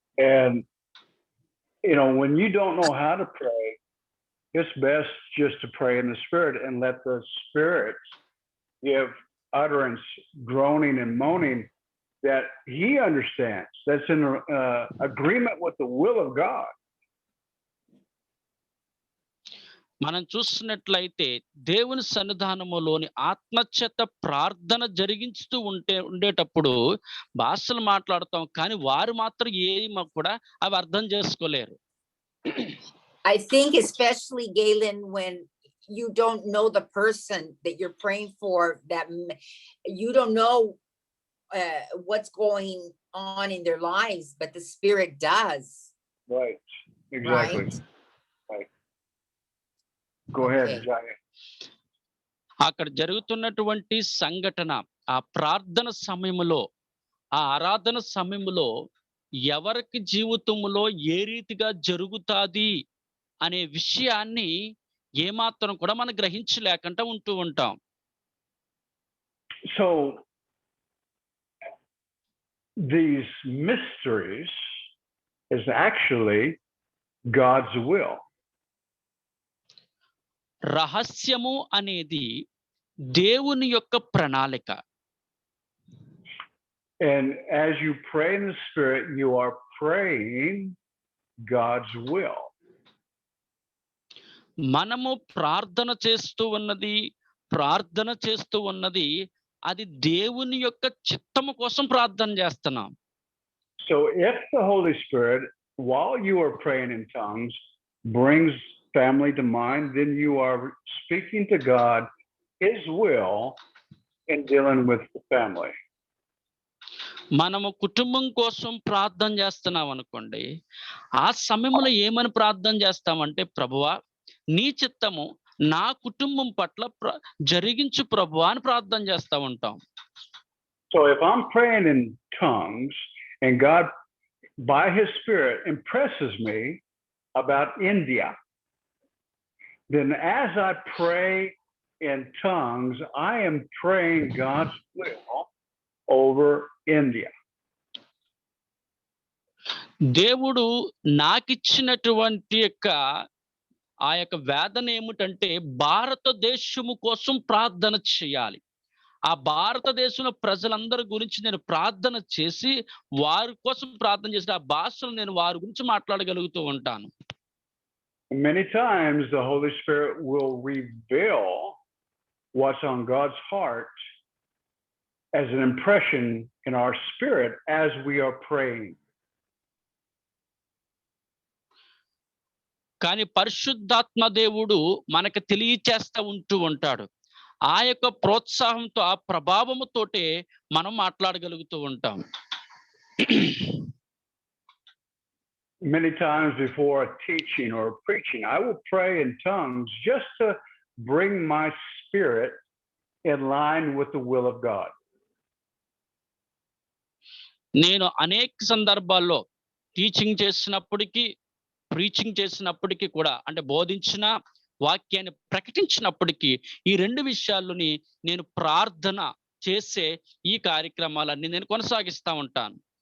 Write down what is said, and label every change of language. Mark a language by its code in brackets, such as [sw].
[en] And when you don't know how to pray, it's best just to pray in the Spirit and let the Spirit give utterance, groaning and moaning that he understands. That's in agreement with the will of God. [te] మనం చూస్తున్నట్లయితే దేవుని సన్నిధానములోని ఆత్మచేత ప్రార్థన జరిగించుతూ ఉండేటప్పుడు భాషలు మాట్లాడతాం, కానీ వారు మాత్రం ఏమీ కూడా అవి అర్థం చేసుకోలేరు. [en] I think especially, Galen, when you don't know the person that you're praying for, that you don't know what's going on in their lives, but the Spirit does. Right. Exactly. Right. Go ahead, Jaya. [te] అక్కడ జరుగుతున్నటువంటి సంఘటన, ఆ ప్రార్థన సమయంలో, ఆ ఆరాధన సమయంలో ఎవరికి జీవితంలో ఏ రీతిగా జరుగుతాది అనే విషయాన్ని ఏమాత్రం కూడా మనం గ్రహించలేకుండా ఉంటూ ఉంటాం. [en] So these mysteries is actually God's will. [te] రహస్యము అనేది దేవుని యొక్క ప్రణాళిక. [en] And as you pray in the Spirit, you are praying God's will. [te] మనము ప్రార్థన చేస్తూ ఉన్నది అది దేవుని యొక్క చిత్తము కోసం ప్రార్థన చేస్తున్నాం. [en] So if the Holy Spirit, while you are praying in tongues, brings family to mind, then you are speaking to God his will in dealing with the family. [te] మనము కుటుంబం కోసం ప్రార్థన చేస్తున్నాం అనుకోండి, ఆ సమయంలో ఏమని ప్రార్థన చేస్తామంటే, ప్రభువా నీ చిత్తము నా కుటుంబం పట్ల జరిగించు ప్రభువా అని ప్రార్థన చేస్తూ ఉంటాం. [en] So if I'm praying in tongues and God by his Spirit impresses me about India, then as I pray in tongues, I am praying God's will over India. [te] దేవుడు నాకిచ్చినటువంటి ఆ యొక్క వేదన ఏమిటంటే భారతదేశము కోసం ప్రార్థన చేయాలి. ఆ భారతదేశంలో ప్రజలందరి గురించి నేను ప్రార్థన చేసి వారి కోసం ప్రార్థన చేసి ఆ భాషలు నేను వారి గురించి మాట్లాడగలుగుతూ ఉంటాను. [en] Many times the Holy Spirit will reveal what's on God's heart as an impression in our spirit as we are praying. [te] కానీ పరిశుద్ధాత్మ దేవుడు మనకు తెలియచేస్తా ఉంటూ ఉంటాడు. ఆ యొక్క ప్రోత్సాహంతో ఆ ప్రభావముతోటే మనం మాట్లాడగలుగుతూ ఉంటాం. [en] Many times before a teaching or a preaching, I will pray in tongues just to bring my spirit in line with the will of God. [te] నేను అనేక సందర్భాల్లో టీచింగ్ చేసినప్పటికీ, ప్రీచింగ్ చేసినప్పటికీ కూడా, అంటే బోధించిన వాక్యాన్ని ప్రకటించినప్పటికీ ఈ రెండు విషయాల్లోని నేను ప్రార్థన చేసే ఈ కార్యక్రమాలన్నీ నేను కొనసాగిస్తా ఉంటాను.